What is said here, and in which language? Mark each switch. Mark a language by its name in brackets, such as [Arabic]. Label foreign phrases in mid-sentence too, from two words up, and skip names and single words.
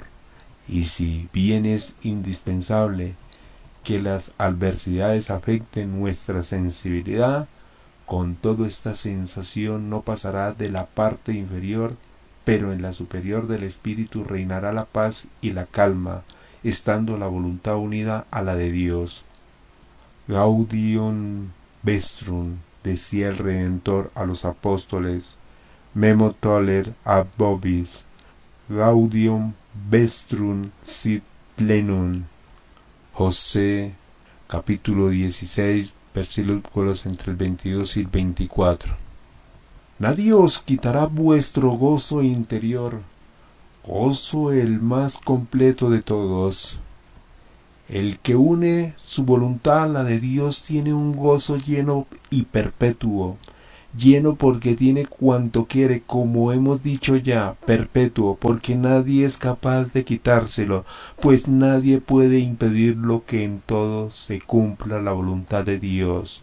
[Spanish] Y si bien es indispensable que las adversidades afecten nuestra sensibilidad, con todo esta sensación no pasará de la parte inferior, pero en la superior del espíritu reinará la paz y la calma, estando la voluntad unida a la de Dios. [Latin] Gaudium vestrum, [Spanish] decía el Redentor a los apóstoles, [Latin] memo toller ad vobis, gaudium vestrum sit plenum. [Spanish] José capítulo 16 versículos entre el 22 y el 24. Nadie os quitará vuestro gozo interior, gozo el más completo de todos. El que une su voluntad a la de Dios tiene un gozo lleno y perpetuo, lleno porque tiene cuanto quiere, como hemos dicho ya, perpetuo, porque nadie es capaz de quitárselo, pues nadie puede impedir lo que en todo se cumpla la voluntad de Dios.